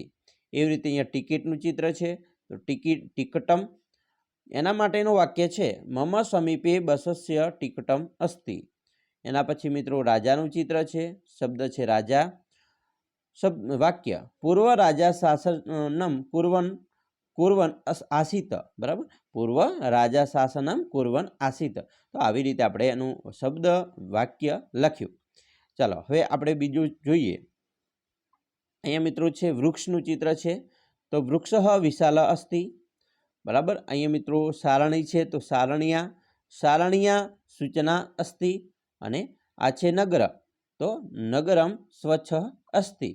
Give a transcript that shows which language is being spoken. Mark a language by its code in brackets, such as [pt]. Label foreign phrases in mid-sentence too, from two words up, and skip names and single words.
[gu] એવી રીતે અહીંયા ટિકિટનું ચિત્ર છે તો ટિકટમ એના માટેનું વાક્ય છે [sa] मम समीपे बसस्य टिकटम् अस्ति। [gu] એના પછી મિત્રો રાજાનું ચિત્ર છે શબ્દ છે રાજા વાક્ય [sa] पूर्व राजा शासनम् कुर्वन् आसीत [gu] बराबर [sa] पूर्व राजा शासनम कुर्वन् आसीत। [gu] तो આવી રીતે આપણે એનું શબ્દ વાક્ય લખ્યું। ચાલો હવે આપણે બીજું જોઈએ। અહીંયા મિત્રો છે વૃક્ષનું ચિત્ર છે તો [sa] वृक्षः विशाल अस्ति [gu] બરાબર। અહીંયા મિત્રો સારણી છે તો [sa] सारणिया सूचना अस्ति [gu] અને આ છે નગર તો [sa] नगरम् स्वच्छ अस्ति।